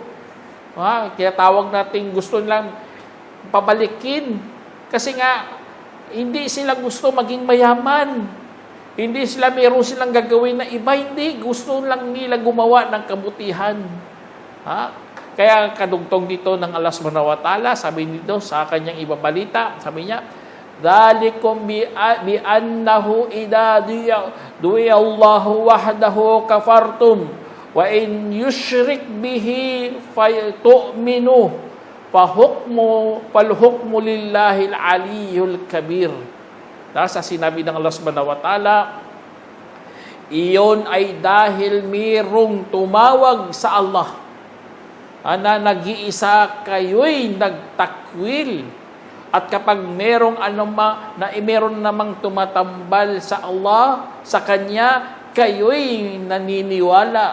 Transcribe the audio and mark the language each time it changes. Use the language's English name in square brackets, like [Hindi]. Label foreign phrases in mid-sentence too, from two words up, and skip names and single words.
[Filipino] Kaya tawag natin gusto nilang pabalikin. Kasi nga, hindi sila gusto maging mayaman. Hindi sila mayroon silang gagawin na iba. Hindi. Gusto lang nila gumawa ng kabutihan. Kaya kadugtong dito ng Allah [Arabic] سبحانه وتعالى, [Filipino] sabi nito sa kanyang ibabalita, sabi niya, [Arabic] ذلكم بأنه إذا دعي الله وحده كفرتم وإن يشرك به تؤمنوا فالحكم لله العلي الكبير. [Filipino] Sa sinabi ng Allah [Arabic] سبحانه وتعالى, [Filipino] iyon ay dahil mayroong tumawag sa Allah na nag-iisa kayo'y nagtakwil. At kapag meron namang tumatambal sa Allah, sa Kanya, kayo'y naniniwala.